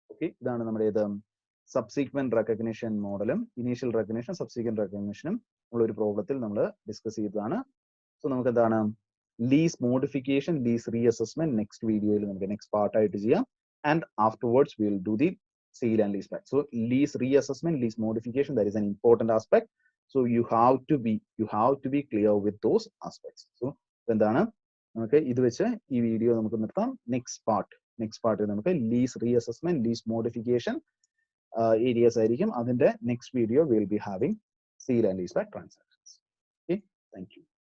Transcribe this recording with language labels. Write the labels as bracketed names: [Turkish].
[Malayalam] Okay, ഇതാണ് നമ്മുടെ ഇത് സബ്സീക്വന്റ് റെക്കഗ്നിഷൻ മോഡലും ഇനീഷ്യൽ റെക്കഗ്നിഷൻ സബ്സീക്വന്റ് റെക്കഗ്നിഷനും ഉള്ള ഒരു പ്രോബ്ലത്തിൽ നമ്മൾ ഡിസ്കസ് ചെയ്തതാണ്. സോ നമുക്ക് എന്താണ് ലീസ് മോഡിഫിക്കേഷൻ, ലീസ് റീഅസസ്മെന്റ് നെക്സ്റ്റ് വീഡിയോയിൽ നമുക്ക് നെക്സ്റ്റ് പാർട്ടായിട്ട് ചെയ്യാം. [English] And afterwards we will do the sale and lease back. So lease reassessment, lease modification, that is an important aspect. So you have to be clear with those aspects. [Malayalam] So എന്താണ് നമുക്ക് ഇത് വെച്ച് ഈ video നമുക്ക് നിർത്താം. Next പാർട്ടിൽ നമുക്ക് lease റീഅസസ്മെന്റ്, lease modification Arias ആയിരിക്കും. അതിന്റെ next video [English] Will be having sale and lease back transactions. [Malayalam] Okay, thank you.